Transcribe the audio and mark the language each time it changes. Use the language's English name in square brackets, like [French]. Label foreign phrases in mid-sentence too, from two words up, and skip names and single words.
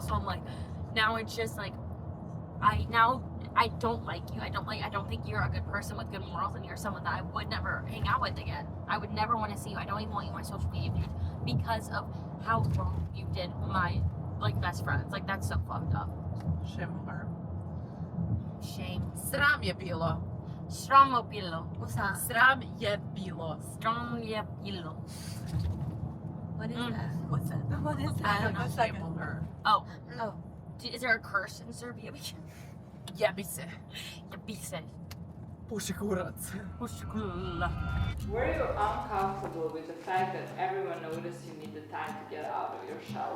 [English] So I'm like, now it's just like I don't like you. I don't think you're a good person with good morals, and you're someone that I would never hang out with again. I would never want to see you. I don't even want you on my social media feed because of how wrong you did my like best friends. Like that's so fucked up. Shame on her. Shame. [Serbian] Sram je bilo. Sram je bilo. [English] What's that? [Serbian] Sram je bilo. Sram je bilo. [English] What is that? What's that? What is that? I don't know. Sample her. Oh. Oh. Is there a curse in Serbia we can? [Serbian] Jebise. Jebise. Pushikurac. [English] Were you uncomfortable with the fact that everyone noticed you needed time to get out of your shell?